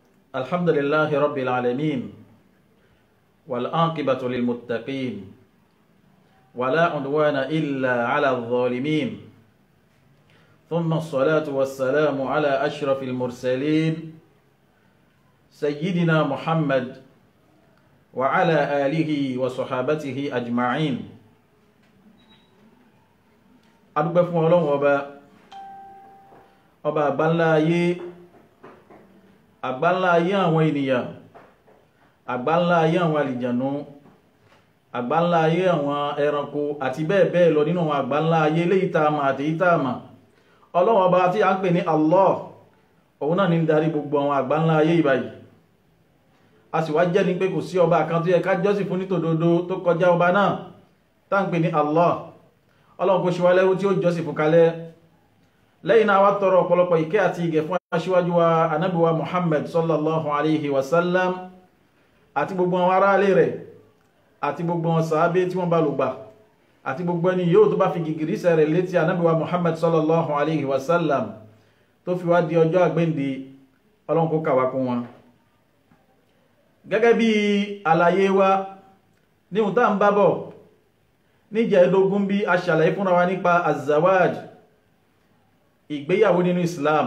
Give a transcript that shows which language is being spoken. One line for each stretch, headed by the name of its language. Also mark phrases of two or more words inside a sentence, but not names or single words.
Arabic: الحمد لله رب العالمين والعاقبة للمتقين ولا عدوان إلا على الظالمين ثم الصلاة والسلام على أشرف المرسلين سيدنا محمد وعلى آله وصحابته أجمعين.
Yoruba: adúpẹ́ fún Ọlọ́run ọba àgbáńlá ayé àwọn ènìyàn, àgbáńlá ayé àwọn àlìjànú, àgbáńlá ayé àwọn ẹranko àti bẹ́ẹ̀ bẹ́ẹ̀ lọ nínú àwọn àgbáńlá ayé léyìí tá a mọ̀ àti èyí tá a mọ̀. Ọlọ́run ọba tí a ń pè ní Allah, òun náà ní ń darí gbogbo àwọn àgbáńlá ayé ìbáyìí. A sì wá jẹ́ ní pé kò sí ọba kan tó yẹ ká jọ́sìn fún nítòdodo tó kọjá ọba náà tá ń pè ní Allah. Ọlọ́run kò ṣe wá lẹ́rú tí ó jọ́sìn fún kalẹ̀. Lẹ́yìn náà wá tọrọ ọ̀pọ̀lọpọ̀ ìkẹ́ àti ìgẹ̀ fún aṣíwájú wa ànábì wa Muhammad
Arabic: صلى الله عليه وسلم
Yoruba: àti gbogbo àwọn ará ilé rẹ̀ àti gbogbo àwọn sàábé tí wọ́n bá lò gbà àti gbogbo ẹni yóò tó bá fi gìgìrísẹ̀ rẹ̀ létí ànábì wa Muhammad
Arabic: صلى الله عليه وسلم
Yoruba: tó fi wá di ọjọ́ àgbéǹde. Ọlọ́run kó kà wá kún wọn. Gẹ́gẹ́ bí àlàyé wa ní ohun tá ń bá bọ̀ níjẹ̀ẹ́dógún bí a ṣàlàyé fúnra wa nípa azawaj, ìgbéyàwó nínú Islam.